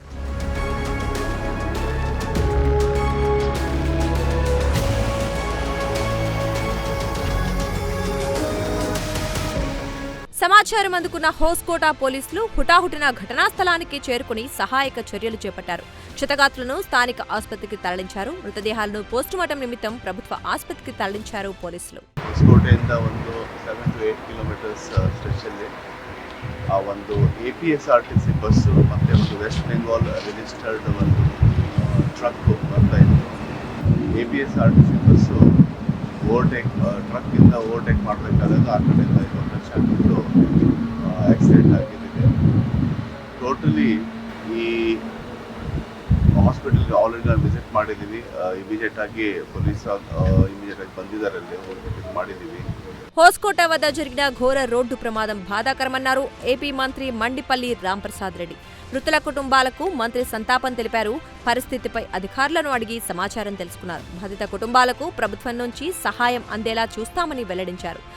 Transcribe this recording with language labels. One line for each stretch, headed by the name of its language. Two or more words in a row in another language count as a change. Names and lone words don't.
Telugu: సమాచారం అందుకున్న హోస్కోట పోలీసులు హుటాహుటిన ఘటనా స్థలానికి చేరుకుని సహాయక చర్యలు చేపట్టారు. క్షతగాత్రులను స్థానిక ఆసుపత్రికి తరలించారు. మృతదేహాలను పోస్టుమార్టం నిమిత్తం ప్రభుత్వ ఆసుపత్రికి తరలించారు పోలీసులు.
Kannada: ಹೊಸಕೋಟೆಯಿಂದ ಒಂದು 7 to 8
English: kilometers stretchಲ್ಲಿ
Kannada: ಆ ಒಂದು APSRTC ಬಸ್ಸು ಮತ್ತು ಒಂದು ವೆಸ್ಟ್ ಬೆಂಗಾಲ್ ರಿಜಿಸ್ಟರ್ಡ್ ಒಂದು ಟ್ರಕ್ ಬರ್ತಾ ಇತ್ತು. APSRTC ಬಸ್ಸು ಟ್ರಕ್ಕಿಂದ ಓವರ್ಟೇಕ್ ಮಾಡಬೇಕಾದಾಗ ಆ ಕಡೆಯಿಂದ ಲಕ್ಷ ಆಗಿಬಿಟ್ಟು ಆಕ್ಸಿಡೆಂಟ್ ಆಗಿದೆ. ಟೋಟಲಿ ಈ ಹಾಸ್ಪಿಟಲ್ಗೆ ಆಲ್ರೆಡಿ ನಾವು ವಿಸಿಟ್ ಮಾಡಿದ್ದೀವಿ. ಇಮಿಡಿಯೇಟ್ ಆಗಿ ಪೊಲೀಸ್ ಇಮಿಡಿಯೇಟ್ ಆಗಿ ಬಂದಿದ್ದಾರೆ, ಅಲ್ಲಿ ಹೋಗಿ ಮಾಡಿದ್ದೀವಿ.
Telugu: హోస్కోట వద్ద జరిగిన ఘోర రోడ్డు ప్రమాదం బాధాకరమన్నారు ఏపీ మంత్రి మండిపల్లి రాంప్రసాద్ రెడ్డి. మృతుల కుటుంబాలకు మంత్రి సంతాపం తెలిపారు. పరిస్థితిపై అధికారులను అడిగి సమాచారం తెలుసుకున్నారు. బాధిత కుటుంబాలకు ప్రభుత్వం నుంచి సహాయం అందేలా చూస్తామని వెల్లడించారు.